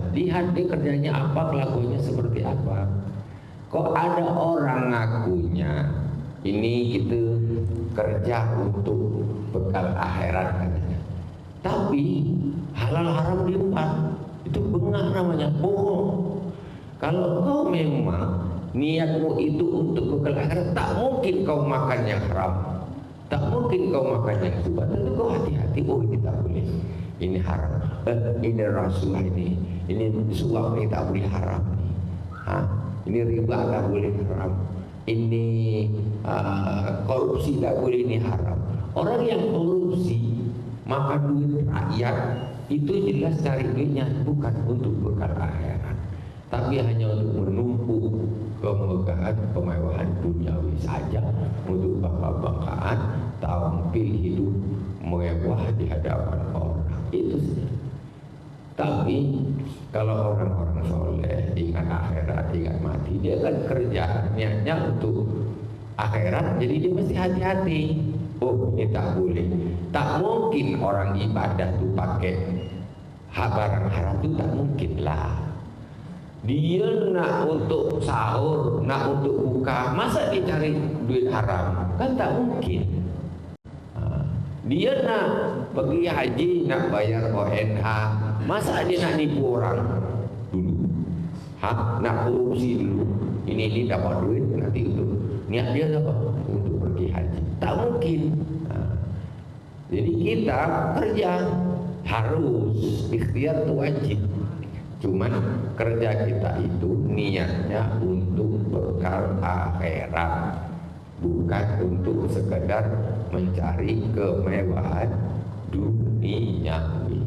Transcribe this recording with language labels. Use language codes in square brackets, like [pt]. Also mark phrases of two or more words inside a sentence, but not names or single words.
[ms] Lihat dia kerjanya apa, kelakuannya seperti apa. Kok ada orang ngakunya ini gitu kerja untuk bekal akhirat katanya, tapi halal haram diempat, itu bengah namanya, bohong. Kalau kau memang niatmu itu untuk bekal akhirat, tak mungkin kau makan yang haram, tak mungkin kau makan yang subah. Tentu kau hati-hati, oh ini tak boleh, ini haram, ini rasuah, ini suap, ini tak boleh haram, ini riba tak boleh haram, ini korupsi tak boleh, ini haram. Orang yang korupsi makan duit rakyat itu jelas cari duitnya bukan untuk bekal akhirat, tapi hanya untuk menumpuk kemegahan kemewahan duniawi saja, untuk bangga-banggaan, tampil hidup mewah di hadapan orang, itu saja. Tapi Kalau orang-orang soleh ingat akhirat, ingat mati, dia kan kerja niatnya untuk akhirat, jadi dia mesti hati-hati. Oh, ini tak boleh. Tak mungkin orang ibadah tuh pakai barang haram, itu tak mungkin lah. Dia nak untuk sahur, nak untuk buka, masa dia cari duit haram? Kan tak mungkin. Dia nak pergi haji, nak bayar ONH, masa dia nak nipu orang dulu? Nak korupsi dulu? Ini dapat duit nanti untuk niat dia apa? Untuk pergi haji. Tak mungkin. Jadi kita kerja harus ikhtiar itu wajib. Cuman kerja kita itu niatnya untuk bekal akhirat, bukan untuk sekedar mencari kemewahan duniawi.